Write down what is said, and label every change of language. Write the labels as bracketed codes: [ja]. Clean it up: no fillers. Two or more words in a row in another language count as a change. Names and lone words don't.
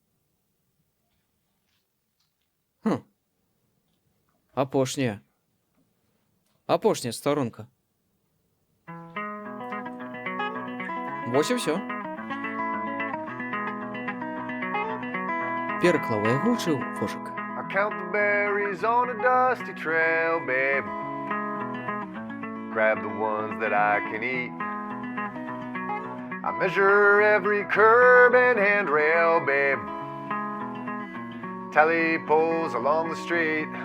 [be] Апошняя старонка. Вось і ўсё. Пераклаў яго ўчыў Вожык. [en] I count the berries on a dusty trail, babe. Grab the ones that I can eat. I measure every curb and handrail, babe. Tally poles along the street.